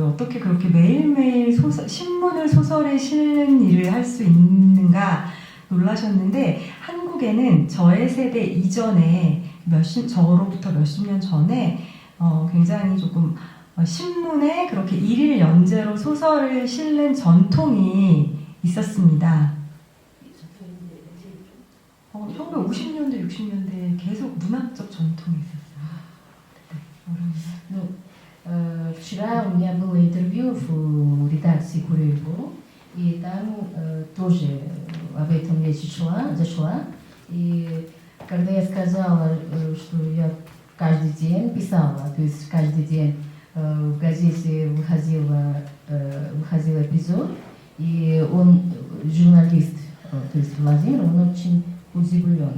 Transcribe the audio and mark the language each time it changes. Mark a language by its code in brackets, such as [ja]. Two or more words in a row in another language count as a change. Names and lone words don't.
[ko] 어떻게 그렇게 매일매일 신문을 소설에 실는 일을 할 수 있는가 놀라셨는데 한국에는 저의 세대 이전에 저로부터 몇십 년 전에 굉장히 조금 신문에 그렇게 일일 연재로 소설을 실는 전통이 있었습니다. 1950년대, 60년대에 계속 문학적 전통이 있었어요. [ru] Вчера у меня было интервью в редакции Курильбу, и там тоже об этом речь зашла. И когда я сказала, что я каждый день писала, то есть каждый день в газете выходил эпизод, и он, журналист, то есть Владимир, он очень удивлен.